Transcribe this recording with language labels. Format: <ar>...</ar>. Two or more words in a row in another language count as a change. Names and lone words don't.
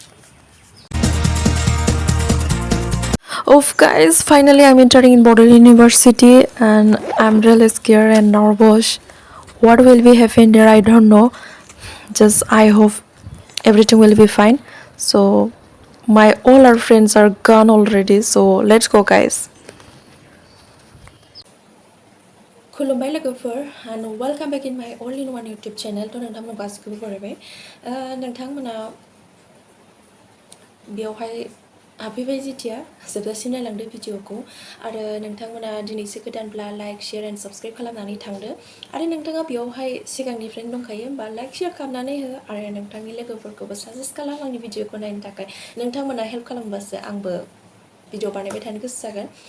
<en>Of guys, finally I'm entering in Bodil University and I'm really scared and nervous. What will be happen there? I don't know. Just I hope everything will be fine. So my all our friends are gone already. So let's go, guys.</en> <brx>खुलुमबाय लोगोफोर</brx> <en>and welcome back in my all in one YouTube channel</en> <brx>थ' नोंथांमोन गासिखौबो बरायबाय नोंथांमोना बेयावहाय हाबफैबाय जेथिया जोबजासिम नायलांदो भिडिअखौ आरो नोंथांमोना दिनैसो गोदानब्ला</brx> <en>like share and subscribe</en> <brx>खालामनानै थांदो आरो नोंथाङा बेयावहाय सिगांनिफ्रायनो दंखायो होमबा</brx> <en>like share</en> <brx>खालामनानै हो आरो नोंथांनि लोगोफोरखौबो साजेस्ट खालाम आंनि भिडिअखौ नायनो थाखाय नोंथांमोना हेल्प खालामबासो आंबो भिडिअ बानायबाय थानो गोसो जागोन</brx>